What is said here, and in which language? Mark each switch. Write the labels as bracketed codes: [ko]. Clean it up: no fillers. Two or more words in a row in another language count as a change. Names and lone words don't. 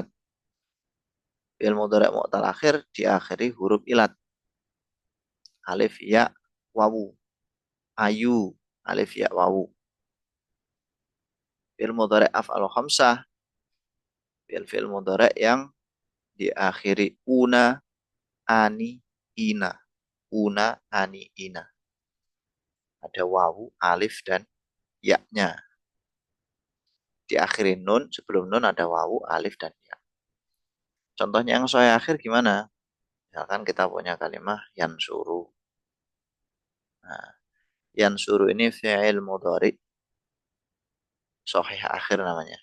[ar] فعل مضارع معتل آخر [id] diakhiri huruf ilat. Alif, ya, wawu. Ayu, alif, ya, wawu. [ar] فعل مضارع أفعال خمسة, فعل مضارع [id] yang diakhiri [ar] ون، ان، ين. ون، ان، ين. [id] Ada wawu, alif, dan ya-nya. Diakhiri nun, sebelum nun ada wawu, alif, dan ya. Contohnya yang [ar] صحيح آخر [id] gimana? Misalkan kita punya kalimat yansuru. Nah, yansuru ini [ar] فعل مضارع صحيح آخر [id] namanya.